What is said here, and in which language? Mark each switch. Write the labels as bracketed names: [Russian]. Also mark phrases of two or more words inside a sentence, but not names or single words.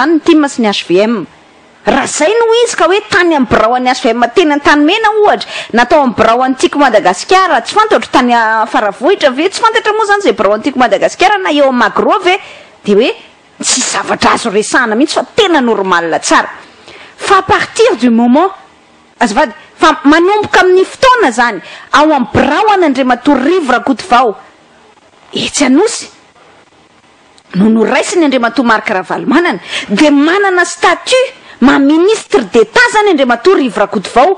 [Malagasy] ny team sy ny HVM raha zay no izy ka hoe tany amin'ny birao any HVM teny an-tany mena ohatra natao amin'ny birao antiky Madagasikara tsy fantatra tany faravohitra ve tsy fantatra moa zany zay birao antiky Madagasikara na eo Magro ve dia hoe tsy zavatra azo resahana mihitsy fa tena normal tsara fa [French] à partir du moment [Malagasy] azafady fa manomboka amin'ny fotoana zany ao amin'ny birao an'Andriamatoa Rivo Rakotovao etsy Anosy no noraisiny Andriamatoa Marc Ravalomanana dia manana [French] statut ministre d'État [Malagasy] zany Andriamatoa Rivo Rakotovao